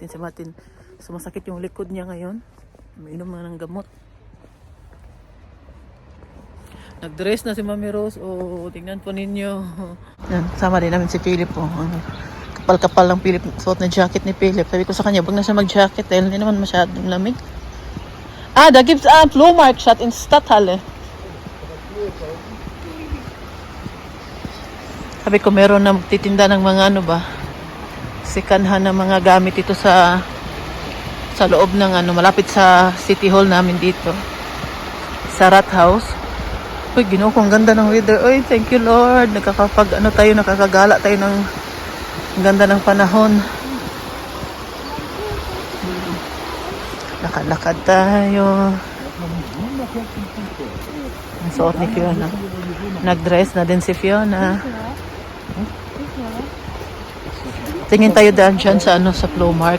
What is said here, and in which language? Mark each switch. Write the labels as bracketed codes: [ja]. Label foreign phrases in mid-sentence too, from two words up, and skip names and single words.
[tl] Si Martin, sumasakit yung likod niya ngayon. Umiinom na ng gamot. Nag-dress na si Mami Rose. Oh, tingnan po ninyo. Yan, sama din namin si Philip. Oh. Kapal-kapal lang Philip. Suot na jacket ni Philip. Sabi ko sa kanya, wag na siya mag-jacket dahil hindi naman masyadong lamig. [de] Da gibt's ein Flohmarkt in Stadthalle. [tl] Sabi ko meron na magtitinda ng mga ano ba, sikanhan ng mga gamit ito sa loob ng ano, malapit sa City Hall namin dito. Sa Rathaus. Uy, [ceb] Ginoo ko, [tl] ang ganda ng weather. Uy, [en] thank you Lord. [tl] Nakakagala tayo ng ang ganda ng panahon. Lakad-lakad tayo. Ang suot ni Fiona. Nag-dress na din si Fiona. Tingin tayo dyan sa ano, sa Flohmarkt.